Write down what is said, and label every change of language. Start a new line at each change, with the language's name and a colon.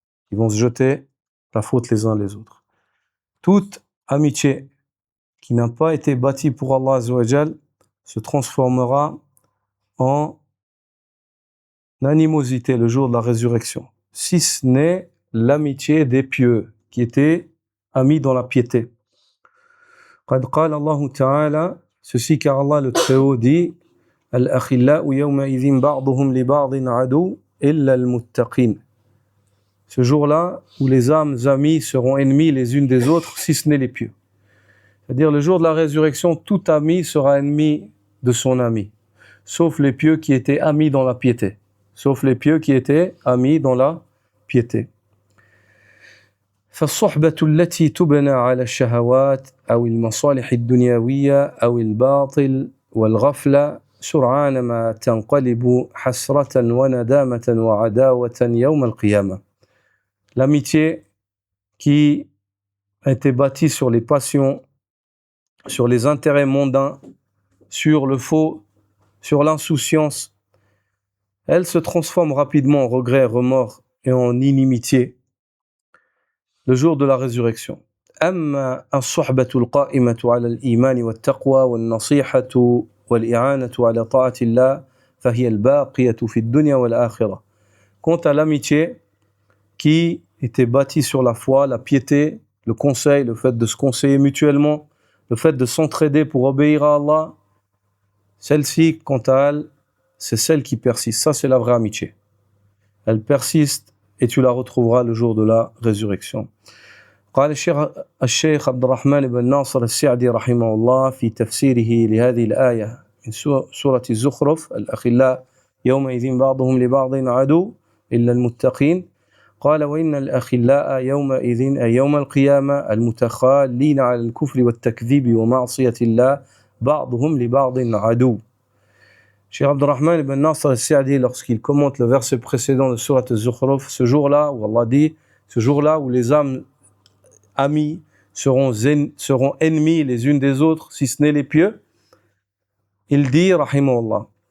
French: Ils vont se jeter la faute les uns les autres. Toute amitié qui n'a pas été bâtie pour Allah Azza wa Jal se transformera en animosité le jour de la résurrection, si ce n'est l'amitié des pieux qui étaient amis dans la piété.
Arabic: قد قال الله تعالى,
French: ceci car Allah le Très-Haut dit
Arabic: الأخلاء يومئذ بعضهم لبعض عدو إلا المتقين.
French: Ce jour-là où les âmes amies seront ennemies les unes des autres, si ce n'est les pieux. C'est-à-dire le jour de la résurrection, tout ami sera ennemi de son ami, sauf les pieux qui étaient amis dans la piété. Sauf les pieux qui étaient amis dans la piété.
Arabic: فالصحبة التي تبنى على الشهوات أو المصالح الدنيوية أو الباطل والغفلة سرعان ما تنقلب حسرة وندامة وعداوة يوم القيامة.
French: L'amitié qui a été bâtie sur les passions, sur les intérêts mondains, sur le faux, sur l'insouciance, elle se transforme rapidement en regret, remords et en inimitié le jour de la résurrection.
Arabic: أما الصحبة القائمة على الإيمان والتقوى والنصيحة والإعانة على طاعة الله فهي الباقية في الدنيا والآخرة.
French: Quant à l'amitié qui était bâtie sur la foi, la piété, le conseil, le fait de se conseiller mutuellement, le fait de s'entraider pour obéir à Allah, celle-ci, quant à elle, c'est celle qui persiste. Ça, c'est la vraie amitié. Elle persiste et tu la retrouveras le jour de la résurrection.
Arabic: قال الشيخ عبد الرحمن بن ناصر السعدي رحمه الله في تفسيره لهذه الآية من سورة الزخرف الأخلاء يومئذ بعضهم لبعض عدو إلا المتقين قال وإن الأخلاء يومئذ أي يوم القيامة المتخالين على الكفر والتكذيب ومعصية الله بعضهم لبعض عدو.
French: Cheikh Abdurrahman ibn Nasr al-Sa'di, lorsqu'il commente le verset précédent de Surat al-Zukhruf, ce jour-là où Allah dit, ce jour-là où les âmes amies seront ennemies les unes des autres, si ce n'est les pieux, il dit, rahimahullah,